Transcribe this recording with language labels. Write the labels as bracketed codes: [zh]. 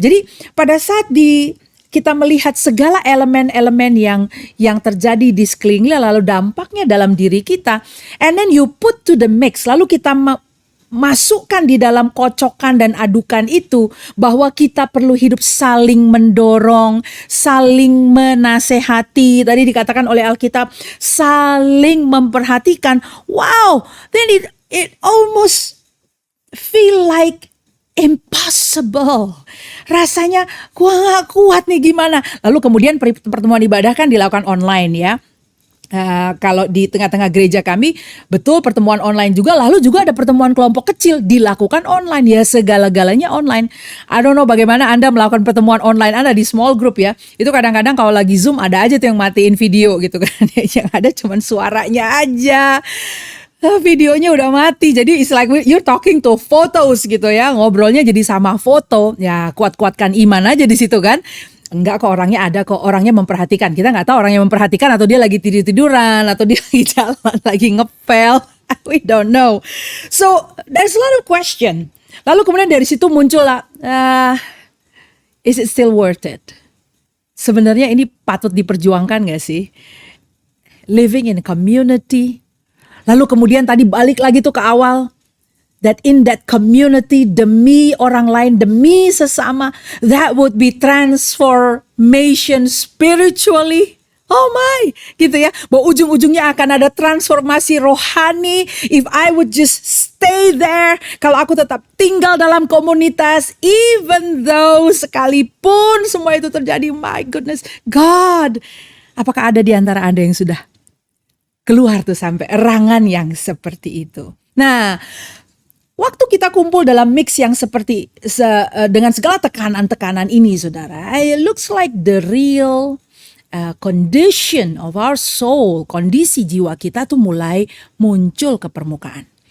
[id] Jadi pada saat kita melihat segala elemen-elemen yang terjadi di sekeliling, lalu dampaknya dalam diri kita, [en] and then you put to the mix, [id] lalu kita masukkan di dalam kocokan dan adukan itu, bahwa kita perlu hidup saling mendorong, saling menasehati, tadi dikatakan oleh Alkitab, saling memperhatikan. [en] Wow, then it almost feel like impossible. [id] Rasanya gua gak kuat nih gimana. Lalu kemudian pertemuan ibadah kan dilakukan online ya. Kalau di tengah-tengah gereja kami, betul pertemuan online juga. Lalu juga ada pertemuan kelompok kecil dilakukan online. Ya segala-galanya online. [en] I don't know [id] bagaimana Anda melakukan pertemuan online Anda di small group ya. Itu kadang-kadang kalau lagi Zoom ada aja tuh yang matiin video gitu kan. Yang ada cuman suaranya aja. Videonya udah mati, jadi [en] it's like you're talking to photos [id] gitu ya, ngobrolnya jadi sama foto. Ya kuat-kuatkan iman aja di situ kan. Enggak kok, orangnya ada kok, orangnya memperhatikan. Kita nggak tahu orangnya memperhatikan atau dia lagi tidur-tiduran atau dia lagi jalan, lagi ngepel. [en] We don't know. So there's a lot of question. [id] Lalu kemudian dari situ muncul lah, [en] is it still worth it? [id] Sebenarnya ini patut diperjuangkan nggak sih? [en] Living in a community. [id] Lalu kemudian tadi balik lagi tuh ke awal. [en] That in that community, [id] demi orang lain, demi sesama, [en] that would be transformation spiritually. Oh my, [id] gitu ya. Bahwa ujung-ujungnya akan ada transformasi rohani. [en] If I would just stay there. [id] Kalau aku tetap tinggal dalam komunitas. [en] Even though [id] sekalipun semua itu terjadi. [en] My goodness, God. [id] Apakah ada di antara Anda yang sudah keluar tuh sampai erangan yang seperti itu? Nah, waktu kita kumpul dalam mix yang seperti dengan segala tekanan-tekanan ini, saudara, [en] it looks like the real condition of our soul, [id] kondisi jiwa kita tuh mulai muncul ke permukaan.